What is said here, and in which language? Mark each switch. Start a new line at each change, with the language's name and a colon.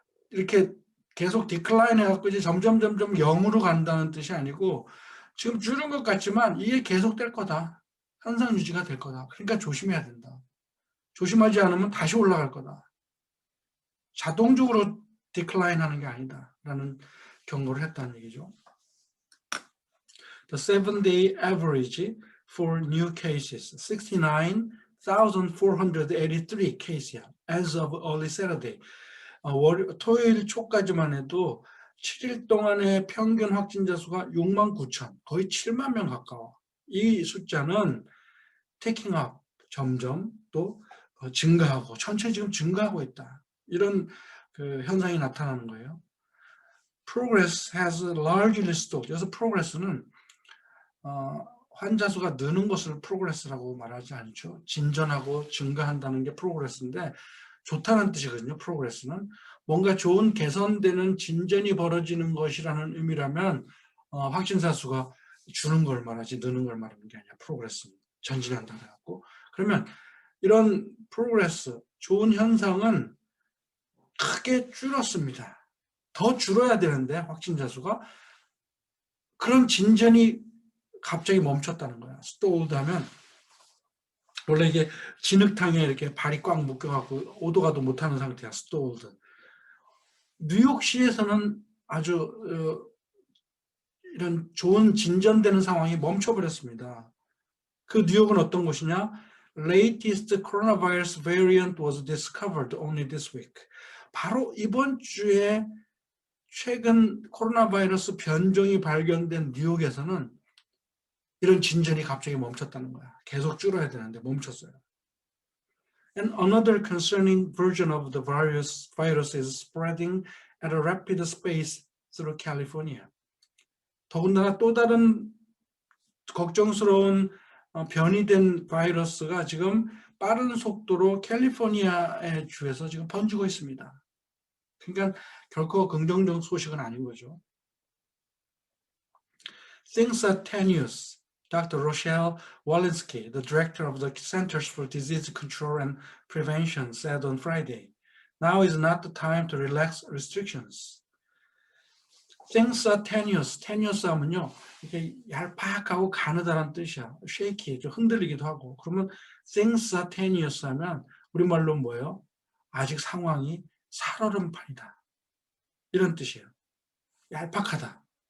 Korean: 이렇게 계속 디클라인 해갖고 이제 점점 0으로 간다는 뜻이 아니고 지금 줄은 것 같지만 이게 계속 될 거다. 현상 유지가 될 거다. 그러니까 조심해야 된다. 조심하지 않으면 다시 올라갈 거다. 자동적으로 디클라인 하는 게 아니다. 라는 경고를 했다는 얘기죠.
English: The 7-day average for new cases, 69,483 case야. As of early Saturday.
Korean: 토요일 초까지만 해도 7일 동안의 평균 확진자 수가 69,000, 거의 7만 명 가까워. 이 숫자는
English: taking up,
Korean: 점점 또 증가하고 천천히 지금 증가하고 있다. 이런 그 현상이 나타나는 거예요.
English: Progress has largely stopped.
Korean: 그래서 progress는 환자 수가 느는 것을 progress라고 말하지 않죠. 진전하고 증가한다는 게 progress인데 좋다는 뜻이거든요. progress는 뭔가 좋은 개선되는 진전이 벌어지는 것이라는 의미라면 확진자 수가 주는 걸 말하지 느는 걸 말하는 게 아니라 progress는 전진한다 그래갖고, 그러면 이런 progress 좋은 현상은 크게 줄었습니다. 더 줄어야 되는데 확진자 수가 그런 진전이 갑자기 멈췄다는 거야. stalled 하면 원래 이게 진흙탕에 이렇게 발이 꽉 묶여갖고 오도 가도 못하는 상태야.
English: stalled.
Korean: 뉴욕시에서는 아주 이런 좋은 진전되는 상황이 멈춰버렸습니다. 그 뉴욕은 어떤 곳이냐?
English: Latest coronavirus variant was discovered only this week.
Korean: 바로 이번 주에 최근 코로나 바이러스 변종이 발견된 뉴욕에서는 이런 진전이 갑자기 멈췄다는 거야. 계속 줄어야 되는데 멈췄어요.
English: And another concerning version of the virus is spreading at a rapid pace through California.
Korean: 더군다나 또 다른 걱정스러운 변이된 바이러스가 지금 빠른 속도로 캘리포니아의 주에서 지금 번지고 있습니다. 그러니까 결코 긍정적 소식은 아닌 거죠.
English: Things are tenuous. Dr. Rochelle Walensky, the director of the Centers for Disease Control and Prevention, said on Friday, "Now is not the time to relax restrictions." Things are tenuous.
Korean: tenuous 하면요, 이게 얄팍하고 가느다란 뜻이야. shaky, 좀 흔들리기도 하고. 그러면
English: things are tenuous
Korean: 하면 우리말로 뭐예요? 아직 상황이 살얼음판이다. 이런 뜻이에요. 얄팍하다.